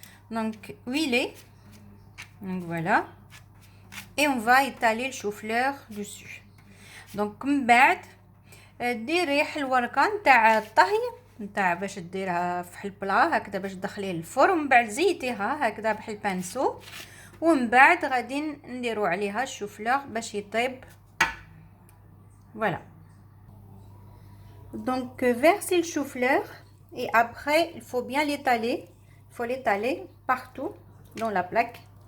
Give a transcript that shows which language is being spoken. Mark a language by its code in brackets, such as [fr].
[fr] Donc huilée. Donc voilà. Et on va étaler le chou-fleur dessus. [ar] Donc من بعد ديري الورقه نتاع الطهي نتاع باش ديرها في البلا هكذا باش تدخليه للفرن ومن بعد زيتيها هكذا بحال بانسو ومن بعد غادي نديرو عليها الشوفلور باش يطيب. [fr] Voilà. Donc versez le chou-fleur et après il faut bien l'étaler. Il faut l'étaler partout dans la plaque.